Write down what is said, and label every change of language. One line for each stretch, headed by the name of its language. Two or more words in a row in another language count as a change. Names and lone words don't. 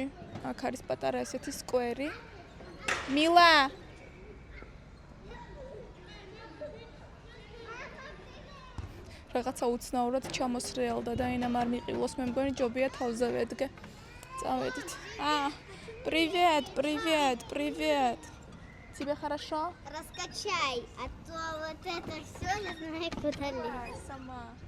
Georgian: აქ არის პატარა ესეთი სკვერი. მილა რაღაცა უცნაურად ჩამოსრიალდა და ინამ არ მიყილოს, მე მგონი ჯობია თავზე ვედგე. წავედით.
Russian: Привет. Тебе хорошо? Раскачай, а то вот это все не знаю, куда лезть. Сама.